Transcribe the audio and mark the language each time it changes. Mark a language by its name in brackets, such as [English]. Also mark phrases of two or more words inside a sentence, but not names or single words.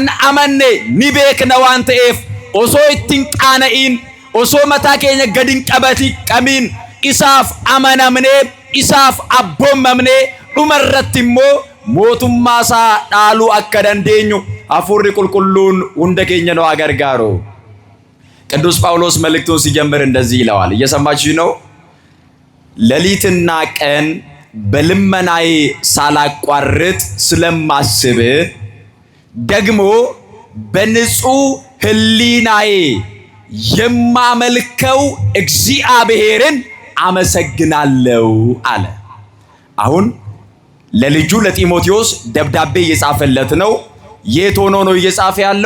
[Oromo] amanne ni beekna waan ta'eef osoo ittiin qaana'in osoo mataa keenya gadin qabiin isaaf amanamne isaaf abboomamne dhumarratti immoo mootummaa isaa dhaaluu akka dandeenyu Hafuurri qulqulluun hunda keenya [Amharic] ነው አገርጋሩ። ቅዱስ ጳውሎስ መልእክቱን ሲጀምር እንደዚህ ይለዋል። እየሰማችሁ ነው? ሌሊትና ቀን በልመናዬ ሳላቋርጥ ስለማስብ ደግሞ በንጹህ ሕሊናዬ የማመልከው እግዚአብሔርን አመሰግናለሁ አለ። አሁን ለልጁ ለጢሞቴዎስ ደብዳቤ እየጻፈለት ነው። የት ሆኖ ነው እየጻፈ ያለው?